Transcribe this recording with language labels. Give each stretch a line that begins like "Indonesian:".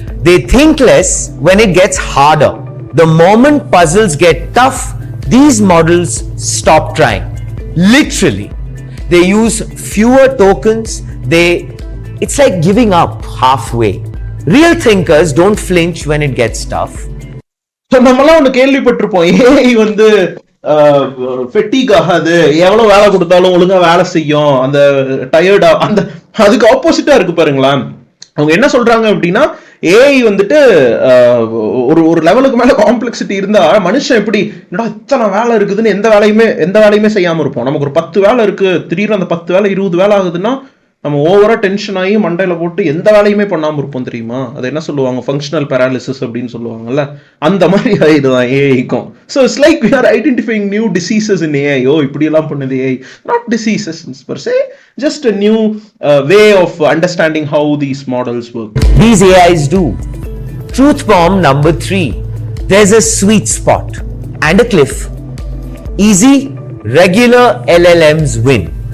English: They think less when it gets harder. The moment puzzles get tough, these models stop trying. Literally. They use fewer tokens. It's like giving up halfway. Real thinkers don't flinch when it gets tough.
Tamil: So நம்மலாம் ஒன்று கேள்விப்பட்டிருப்போம், AI வந்து ஃபெட்டிக் ஆகாது, எவ்வளவு வேலை கொடுத்தாலும் ஒழுங்கா வேலை செய்யும், அந்த டயர்டா, அந்த அதுக்கு ஆப்போசிட்டா இருக்கு பாருங்களேன். அவங்க என்ன சொல்றாங்க அப்படின்னா, ஏஐ வந்துட்டு ஒரு லெவலுக்கு மேல காம்ப்ளெக்சிட்டி இருந்தா மனுஷன் எப்படி என்னடா இத்தனை வேலை இருக்குதுன்னு எந்த வேலையுமே செய்யாம இருப்போம். நமக்கு ஒரு 10 வேலை இருக்கு, திடீர்னு அந்த 10 வேலை 20 வேலை ஆகுதுன்னா நம்ம ஓவரா டென்ஷன் ஆகி மண்டையில போட்டு எந்த வேலையுமே பண்ணாம இருப்போம் தெரியுமா? அது என்ன சொல்லுவாங்க, ஃபங்க்ஷனல் பேராலிசிஸ் அப்படின்னு சொல்லுவாங்கல்ல, அந்த மாதிரி ஆயிடுதான் ஏஐக்கும்.
English: So it's like we are identifying new diseases in AI.
Tamil: ஓ இப்படி எல்லாம் பண்ணுது AI.
English: Not diseases per se, just a new way of understanding how these models work. These AIs do. Truth bomb number 3. There's a sweet spot and a cliff. Easy, regular LLMs win.